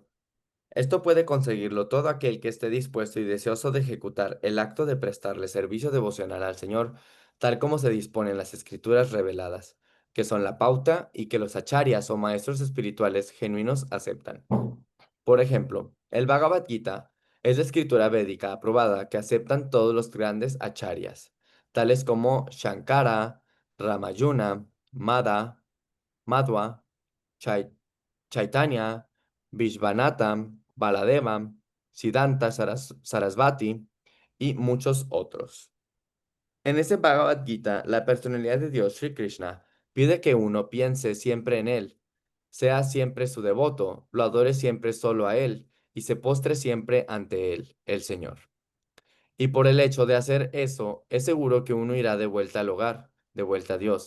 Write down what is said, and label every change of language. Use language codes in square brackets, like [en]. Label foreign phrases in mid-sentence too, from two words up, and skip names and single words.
[es] Esto puede conseguirlo todo aquel que esté dispuesto y deseoso de ejecutar el acto de prestarle servicio devocional al Señor, tal como se dispone en las Escrituras reveladas, que son la pauta y que los acharyas o maestros espirituales genuinos aceptan. Por ejemplo, el Bhagavad Gita es la escritura védica aprobada que aceptan todos los grandes acharyas, tales como Shankara, Ramayuna, Madhva, Chai- Chaitanya, Vishvanatha, Baladeva, Siddhanta Sarasvati y muchos otros. En ese Bhagavad Gita, la personalidad de Dios, Sri Krishna, pide que uno piense siempre en Él, sea siempre su devoto, lo adore siempre solo a Él y se postre siempre ante Él, el Señor. Y por el hecho de hacer eso, es seguro que uno irá de vuelta al hogar, de vuelta a Dios.